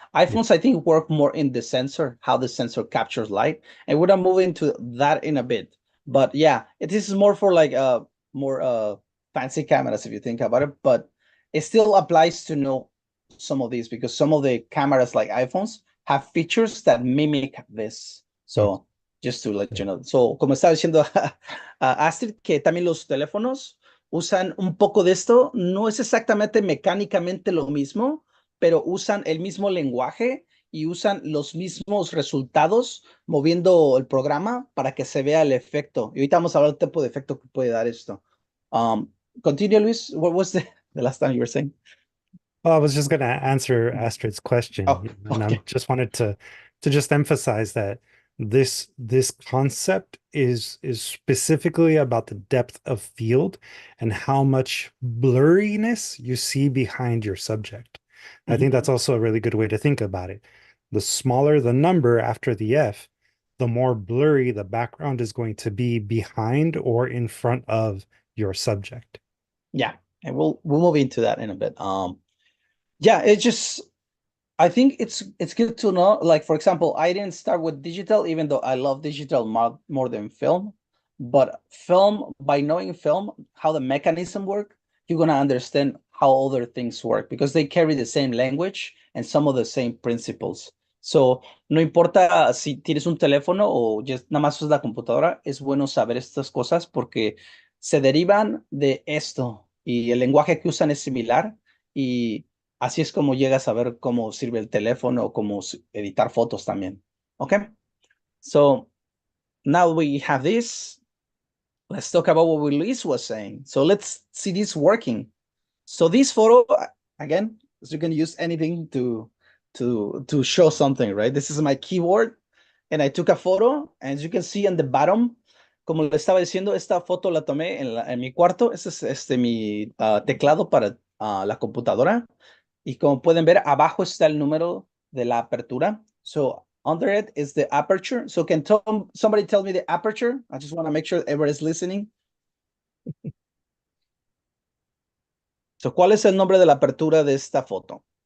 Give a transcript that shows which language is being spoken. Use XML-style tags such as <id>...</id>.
<en>iPhones, I think, work more in the sensor, how the sensor captures light, and we're gonna move into that in a bit. But yeah, it is more for like more fancy cameras if you think about it, but it still applies to know some of these because some of the cameras like iPhones have features that mimic this. So just to let you know.</en> <es>So, como estaba diciendo Astrid, que también los teléfonos usan un poco de esto. No es exactamente mecánicamente lo mismo, pero usan el mismo lenguaje y usan los mismos resultados moviendo el programa para que se vea el efecto. Y ahorita vamos a hablar del tipo de efecto que puede dar esto.</es> <en>Continue, Luis. What was the last time you were saying? Well, I was just going to answer Astrid's question, Oh, and I okay. just wanted to just emphasize that this concept is specifically about the depth of field and how much blurriness you see behind your subject. I think that's also a really good way to think about it. The smaller the number after the F, the more blurry the background is going to be behind or in front of your subject. Yeah, and we'll move into that in a bit. Yeah, it's just I think it's good to know. Like for example, I didn't start with digital, even though I love digital more than film. But film, by knowing film, how the mechanism work, you're gonna understand how other things work because they carry the same language and some of the same principles.</en> <es>So no importa si tienes un teléfono o just nada más usas la computadora, es bueno saber estas cosas porque se derivan de esto y el lenguaje que usan es similar y así es como llegas a ver cómo sirve el teléfono o cómo editar fotos también.</es> <en>Okay, so now we have this. Let's talk about what Luis was saying. So let's see this working. So this photo, again, you can use anything to show something, right? This is my keyboard, and I took a photo, and as you can see on the bottom,</en> <es>como le estaba diciendo, esta foto la tomé en mi cuarto. Este es mi teclado para la computadora. Y como pueden ver, abajo está el número de la apertura.</es> <en>So under it is the aperture. So can somebody tell me the aperture? I just want to make sure everybody's listening.</en> <es>So, ¿cuál es el nombre de la apertura de esta foto?</es>